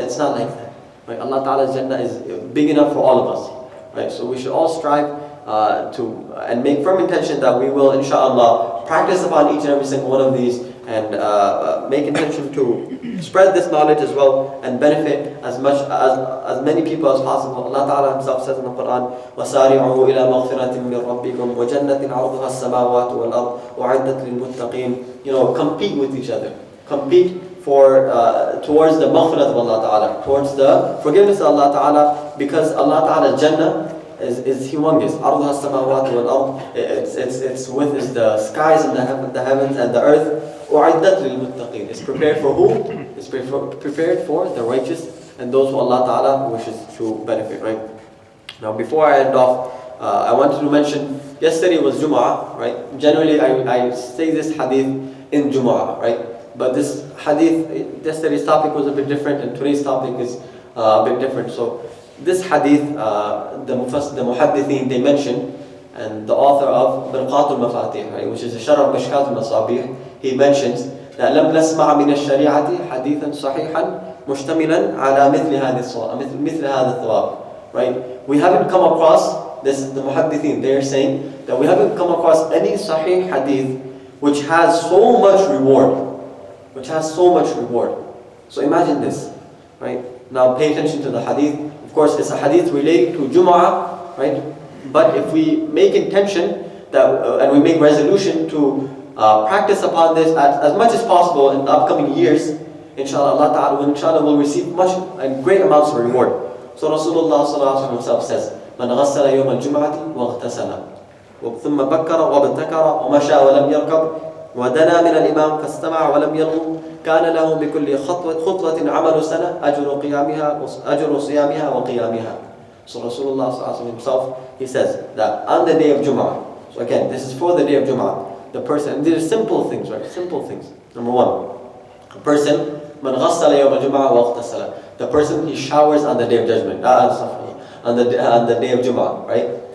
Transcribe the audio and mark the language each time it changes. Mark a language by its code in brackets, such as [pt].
[en] It's not like that, right? Allah Ta'ala's Jannah is big enough for all of us, right? So we should all strive and make firm intention that we will, inshallah, practice upon each and every single one of these, and make intention to spread this knowledge as well and benefit as many people as possible. Allah Ta'ala himself says in the Quran, [ar] وَسَارِعُوا إِلَى مَغْفِرَةٍ مِّن رَبِّكُمْ وَجَنَّةٍ عَرْضُهَا السَّمَاوَاتُ وَالْأَرْضُ وَأُعِدَّتْ لِلْمُتَّقِينَ. [en] Compete with each other. Compete towards the maghfirat of Allah Ta'ala, towards the forgiveness of Allah Ta'ala, because Allah Ta'ala's Jannah is humongous. [ar] عَرْضُهَا السَّمَاوَاتُ وَالْأَرْضُ. [en] Its width is the skies and the heavens and the earth. [ar] أُعِدَّتْ لِلْمُتَّقِينَ. [en] It's prepared for who? It's prepared for the righteous and those who Allah Ta'ala wishes to benefit, right? Now before I end off, I wanted to mention, yesterday was Jum'ah, right? Generally I say this hadith in Jum'ah, right? But this hadith, yesterday's topic was a bit different, and today's topic is a bit different. So this hadith, the muhaddithin, they mention, and the author of Mirqat al-Mafatih, right, which is the Sharh of Mishkat al-Masabih, he mentions that [ar] لم نسمع من الشريعة حديثا صحيحا مشتملا على مثل هذا الثواب. [en] Right? We haven't come across, this is the muhaddithin, they are saying that we haven't come across any sahih hadith which has so much reward. Which has so much reward. So imagine this, right? Now pay attention to the hadith. Of course, it's a hadith related to Jum'ah, right? But if we make intention that, and we make resolution to practice upon this as much as possible in the upcoming years, inshallah, Allah Ta'ala will receive much and great amounts of reward. So Rasulullah Sallallahu Alaihi Wasallam says, [ar] من غسل يوم الجمعة واغتسل ثم بكر وابتكر ومشى ولم يركب ودنا من الإمام فاستمع ولم يلغو كان له بكل خطوة عمل سنة أجر صيامها وقيامها. [en] So Rasulullah himself, he says that on the day of Jum'ah, so again, this is for the day of Jum'ah, the person, and these are simple things, right? Simple things. Number one, a person, [ar] من غسل يوم الجمعة واغتسل, [en] the person, he showers on the day of judgment, on the day of Jum'ah, right?